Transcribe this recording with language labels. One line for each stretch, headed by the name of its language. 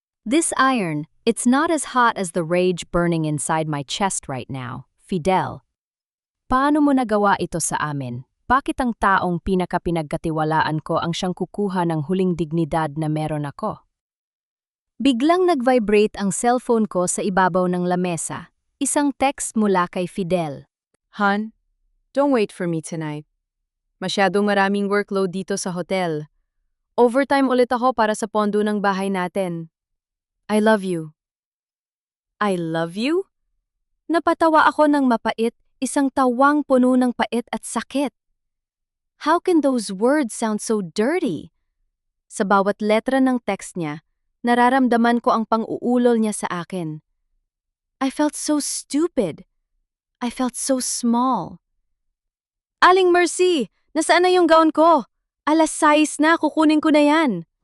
English: This iron, it's not as hot as the rage burning inside my chest right now, Fidel.
Filipino: Paano mo nagawa ito sa amin? Bakit ang taong pinakapinagkatiwalaan ko ang siyang kukuha ng huling dignidad na meron ako? Biglang nag-vibrate ang cellphone ko sa ibabaw ng lamesa. Isang text mula kay Fidel.
English: Hon, don't wait for me tonight.
Filipino: Masyadong maraming workload dito sa hotel. Overtime ulit ako para sa pondo ng bahay natin.
English: I love you. I love you?
Filipino: Napatawa ako ng mapait, isang tawang puno ng pait at sakit.
English: How can those words sound so dirty?
Filipino: Sa bawat letra ng text niya, nararamdaman ko ang pang-uulol niya sa akin.
English: I felt so stupid. I felt so small.
Filipino: Aling Mercy, nasaan na yung gown ko? 6:00 na, kukunin ko na yan.